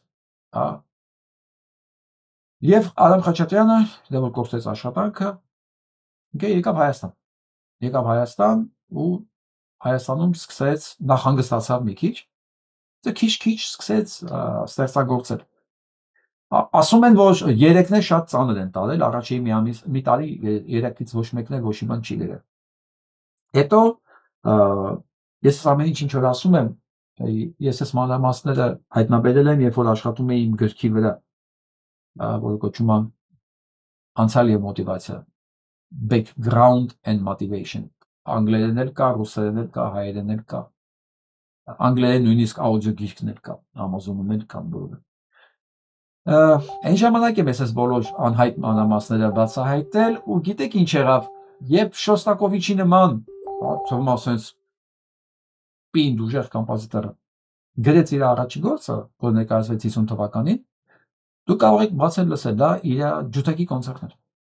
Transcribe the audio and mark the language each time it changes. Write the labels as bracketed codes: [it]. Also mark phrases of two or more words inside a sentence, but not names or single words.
[hy] եւ Արամ Խաչատրյանը, դա որ կորցրեց աշխատանքը, եկավ Հայաստան ու Հայաստանում սկսեց նախհանգստացավ մի քիչ, քիչ սկսեց ստեղծագործել։ Ասում են, որ երեքներ շատ ծանր են տարել, առաջին մի տարի երեքից ոչ մեկն էլ ոչ մի բան չի գրել։ Հետո ես ամեն ինչ որ ասում եմ, ես այս մանրամասները հայտնաբերել եմ, երբ որ աշխատում էի իմ գրքի վրա, որ կոչվում է անցյալ եւ մոտիվացիա, [en] background and motivation, [hy] անգլերեն էլ կա, ռուսերեն էլ կա, հայերեն էլ կա, անգլերեն նույնիսկ աուդիո գիրքն էլ կա, Amazon-ում էլ կան բոլորը։ Այն ժամանակ եմ ես բոլոր անհայտ մանրամասները բացահայտել ու գիտեք ինչ եղավ, երբ Շոստակովիչի նման, թվում ասենց պինդ ուժեղ կոմպոզիտորը գրեց իր առաջին գործը, որ ներկայացվեց 50 թվականին, դու կարող եք բացել լսել, դա իր ջութակի կոնցերտն էր։